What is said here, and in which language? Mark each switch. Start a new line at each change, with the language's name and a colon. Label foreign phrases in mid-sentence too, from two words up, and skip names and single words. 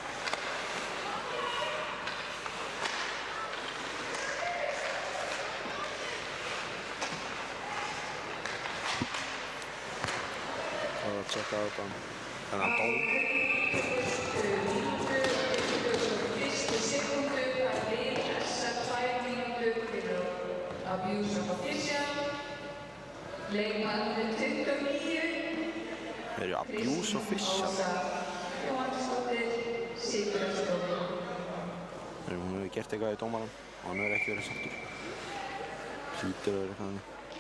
Icelandic: Það var að tjekka á þennan dóm. Fyrstu sekundu að lið SA 2 mínútur fyrir
English: abuse of official.
Icelandic: Leikmaður 29. Það eru
English: abuse official.
Icelandic: Jóhannsdóttir, Sigurðardóttir. Hún hefur gert eitthvað í dómarann og hann hefur ekki verið sáttur. Hlýtur að vera eitthvað þannig.